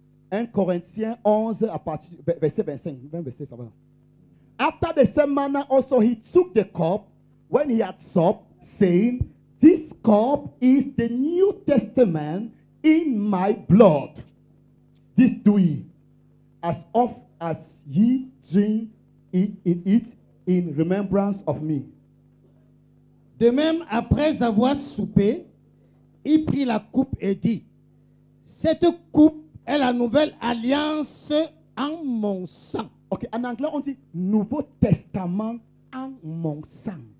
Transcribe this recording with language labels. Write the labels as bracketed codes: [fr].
[fr] 1 Corinthiens 11, à partir verset 25. 20 versets, ça va. [en] After the same manner, also he took the cup when he had supped, saying, "This cup is the New Testament in my blood. This do ye, as oft as ye drink it in remembrance of me." [fr] De même, après avoir soupé, il prit la coupe et dit, cette coupe est la nouvelle alliance en mon sang. Ok, en anglais on dit Nouveau Testament en mon sang.